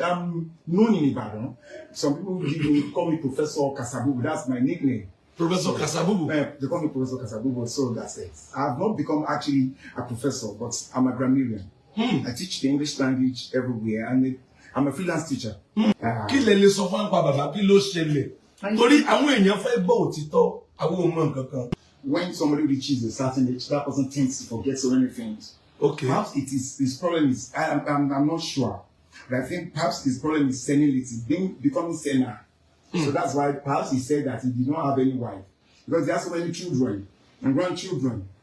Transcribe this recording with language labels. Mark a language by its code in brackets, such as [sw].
[en] I'm known in Ibadan. Some people call me Professor Kasabubu. That's my nickname. Professor Kasabubu. They call me Professor Kasabubu, so that's it. I have not become actually a professor, but I'm a grammarian. I teach the English language everywhere, and I'm a freelance teacher. [yo] Kí lẹ lè sọ fún bàbá kí ló ṣẹlẹ̀? Torí àwọn èèyàn fẹ́ gbọ́ òtítọ́, àwọn ò mọ̀ nǹkan kan. [en] When somebody reaches a certain age, that person tends to forget so many things. Okay. Perhaps his problem is, I'm not sure, but I think perhaps his problem is senility, becoming senile. So that's why perhaps he said that he did not have any wife, because he has so many children and grandchildren.